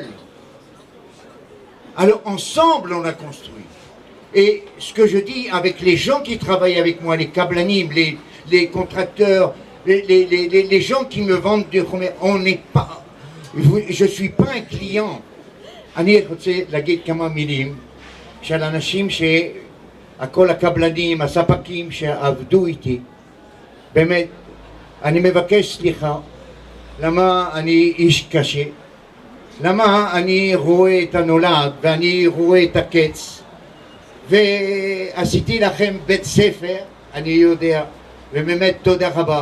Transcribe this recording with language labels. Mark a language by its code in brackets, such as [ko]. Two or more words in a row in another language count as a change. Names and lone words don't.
[fr] Alors, ensemble, on l'a construit. Et ce que je dis avec les gens qui travaillent avec moi, les kablanim, les contracteurs, les gens qui me vendent du commerce, on n'est pas... Je ne suis pas un client. [he] אני רוצה להגיד כמה מילים של אנשים שהכל הקבלנים, הספקים שעבדו איתי. באמת, אני מבקש סליחה, למה אני איש קשה, למה אני רואה את הנולד ואני רואה את הקץ, ועשיתי לכם בית ספר, אני יודע, ובאמת תודה רבה.